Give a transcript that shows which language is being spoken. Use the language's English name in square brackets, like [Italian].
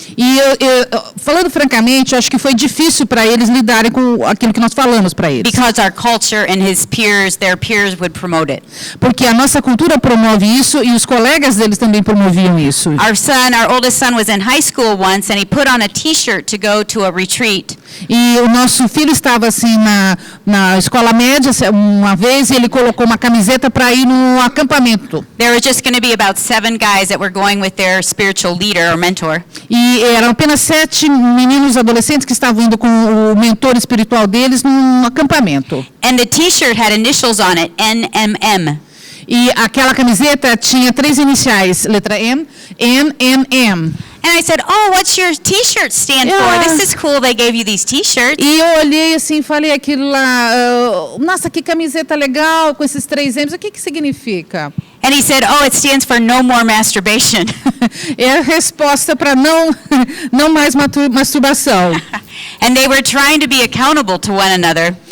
[Portuguese] E falando francamente, eu acho que foi difícil para eles lidarem com aquilo que nós falamos para eles. [English] Because our culture and his peers, their peers would promote it. [Portuguese] Porque a nossa cultura promove isso e os colegas deles também promoviam isso. [English] Our oldest son was in high school once and he put on a t-shirt to go to a retreat. [Portuguese] E o nosso filho estava assim na escola média uma vez e ele colocou uma camiseta para ir no acampamento. [English] There were just going to be about 7 guys that were going with their spiritual leader or mentor. [Portuguese] E eram apenas 7 meninos adolescentes que estavam indo com o mentor espiritual deles num acampamento. [English] And the t-shirt had initials on it, NMM. [Portuguese] E aquela camiseta tinha 3 iniciais, letra M, NMM. [English] And I said, "Oh, what's your t-shirt stand Yeah. for? This is cool. They gave you these t-shirts." [Portuguese] E eu olhei assim, falei aquilo lá, nossa, que camiseta legal com esses 3 M's, o que significa? [English] And he said, "Oh, it stands for no more masturbation." [Portuguese] É a resposta para não mais masturbação. [English] And they were trying to be accountable to one another.